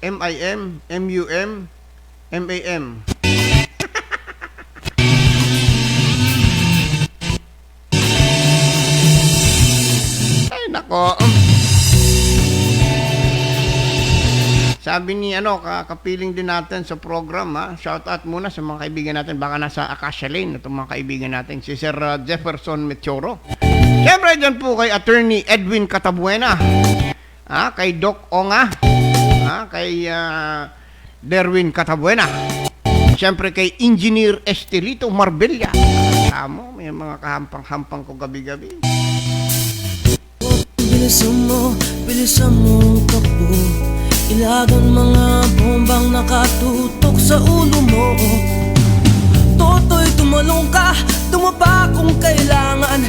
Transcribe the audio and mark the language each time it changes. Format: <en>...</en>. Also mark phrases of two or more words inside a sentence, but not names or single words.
<tl>M-I-M, M-U-M, M-A-M. Ay, nako. Sabi ni kapiling din natin sa program,</tl> <en>shout out</en> <tl>muna sa mga kaibigan natin, baka nasa Acacia Lane, itong mga kaibigan natin, si Sir Jefferson Mechoro. Siyempre dyan po kay Attorney Edwin Catabuena, kay Doc Onga, kay Derwin Catabuena, siyempre kay Engineer Estelito Marbella. Tamo, may mga kahampang-hampang ko gabi-gabi. Bilisan mo takbo. Ilagan mga bombang nakatutok sa ulo mo. Toto'y tumalong ka, tumapa kung kailangan.</tl>